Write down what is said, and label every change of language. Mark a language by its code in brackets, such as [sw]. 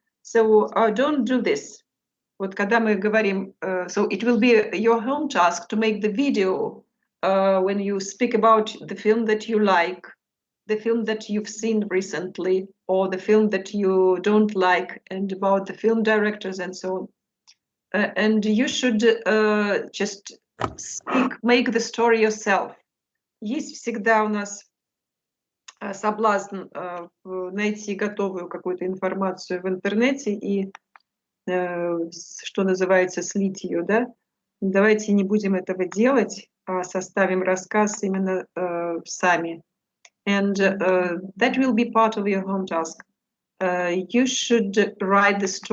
[en] So don't do this. [ru] Вот когда мы говорим, [en] so it will be your home task to make the video when you speak about the film that you like, the film that you've seen recently, or the film that you don't like, and about the film directors and so on. And you should just make the story yourself. [ru] Есть всегда у нас соблазн найти готовую какую-то информацию в интернете и, что называется, слить ее, да? Давайте не будем этого делать, а составим рассказ именно сами. [en] And that will be part of your home task. You should write the story